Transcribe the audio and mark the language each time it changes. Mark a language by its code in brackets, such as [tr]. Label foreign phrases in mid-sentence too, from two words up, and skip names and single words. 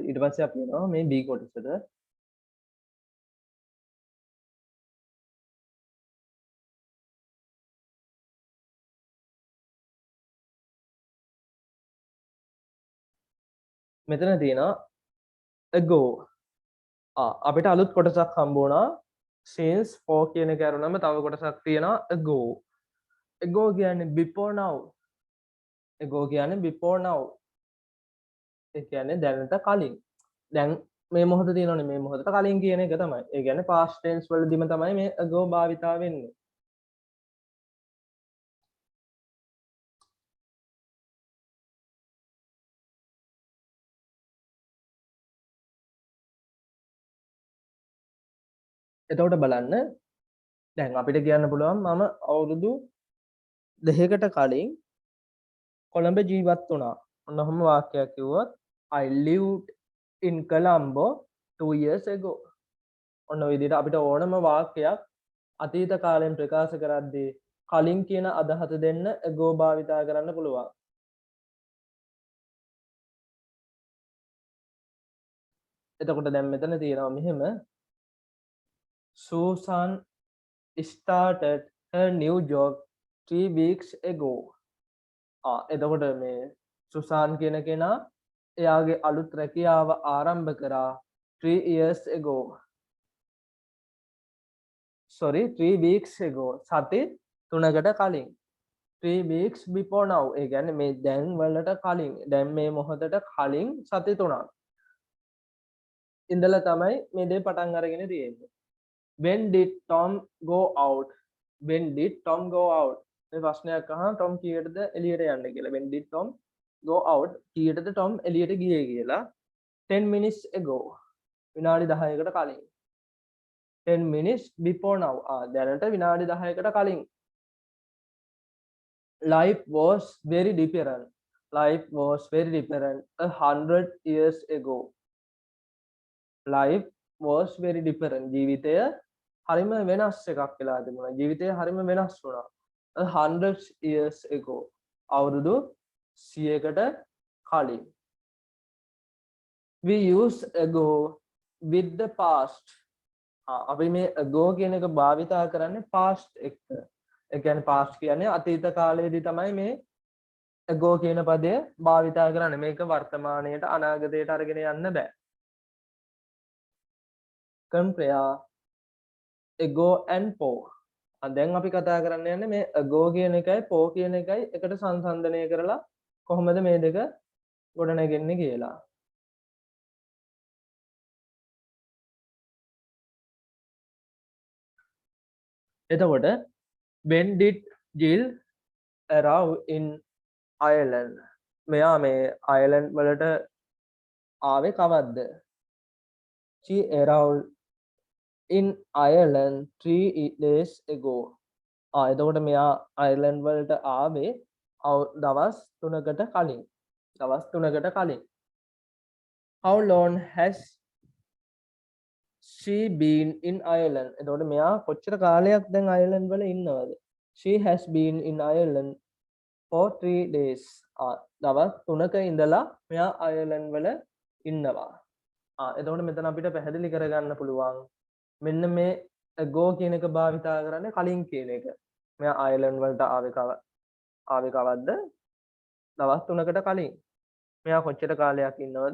[si] ඊට පස්සේ අපි යනවා මේ B කොටසට. මෙතන තියෙනවා ago. අපිට අලුත් කොටසක් හම්බ වුණා. [en] since for [si] කියන එක අරුණම තව කොටසක් තියෙනවා ago. [en] ago කියන්නේ before now. ago කියන්නේ before now. [si] ඒ කියන්නේ දැනට කලින්. දැන් මේ මොහොත තියෙනවනේ මේ මොහොතට කලින් කියන එක තමයි. ඒ කියන්නේ [en] past tense [si] වලදීම තමයි මේ ago භාවිතා වෙන්නේ. එතකොට බලන්න දැන් අපිට කියන්න පුළුවන් මම අවුරුදු 2කට කලින් කොළඹ ජීවත් වුණා. ඔන්න ඔහොම වාක්‍යයක් කිව්වොත් [en] I lived in Colombo 2 years ago. [si] ඔන්න ඔය විදිහට අපිට ඕනම වාක්‍යයක් අතීත කාලයෙන් ප්‍රකාශ කරද්දී කලින් කියන අදහස දෙන්න ago භාවිතා කරන්න පුළුවන්. එතකොට දැන් මෙතන තියෙනවා මෙහෙම [en] Susan started her new job 3 weeks ago. [si] එතකොට මේ සුසාන් කියන කෙනා එයාගේ අලුත් රැකියාව ආරම්භ කරා [en] 3 years ago. sorry 3 weeks ago. [si] සති 3කට කලින්. [en] 3 weeks before now. [si] ඒ කියන්නේ මේ දැන් වලට කලින්. දැන් මේ මොහොතට කලින් සති 3ක්. ඉඳලා තමයි මේ දේ පටන් අරගෙන තියෙන්නේ. [en] When did Tom go out? When did Tom go out? [si] මේ ප්‍රශ්නයක් අහන Tom කීයටද එළියට යන්නේ කියලා. [en] When did Tom go out? [si] කීයටද Tom එළියට ගියේ කියලා. [en] 10 minutes ago. [si] විනාඩි 10කට කලින්. [en] 10 minutes before now. [si] දැනට විනාඩි 10කට කලින්. [en] Life was very different. Life was very different 100 years ago. Life was very different. [si] ජීවිතය හරිම වෙනස් එකක් වෙලා තිබුණා. ජීවිතය හරිම වෙනස් වුණා. [en] 100 years ago. [si] අවුරුදු 100කට කලින්. [en] We use ago with the past. [si] අපි මේ ago කියන එක භාවිතා කරන්නේ past එක්ක. ඒ කියන්නේ past කියන්නේ අතීත කාලයේදී තමයි මේ ago කියන පදය භාවිතා කරන්නේ. මේක වර්තමානයට අනාගතයට අරගෙන යන්න බෑ. [en] compare ago and po. [si] දැන් අපි කතා කරන්න යන්නේ මේ ago කියන එකයි po කියන එකයි එකට සංසන්දනය කරලා කොහොමද මේ දෙක ගොඩනගන්නේ කියලා. [en] එතකොට when did Jill arrive in Ireland? [si] මෙයා මේ Ireland වලට ආවේ කවද්ද? [en] She arrived in Ireland 3 days ago. [si] එතකොට මෙයා අයර්ලන්ඩ් වලට ආවේ දවස් 3කට කලින්. දවස් 3කට කලින්. [en] How long has she been in Ireland? [si] එතකොට මෙයා කොච්චර කාලයක් දැන් අයර්ලන්ඩ් වල ඉන්නවද? [en] She has been in Ireland for 3 days. [si] දවස් 3ක ඉඳලා මෙයා අයර්ලන්ඩ් වල ඉන්නවා. එතකොට මෙතන අපිට පැහැදිලි කරගන්න පුළුවන් මෙන්න මේ ago කියන එක භාවිතා කරන්නේ කලින් කියන එක. මෙයා අයර්ලන්ඩ් වලට ආවේ කවද්ද? දවස් 3කට කලින්. මෙයා කොච්චර කාලයක් ඉන්නවද?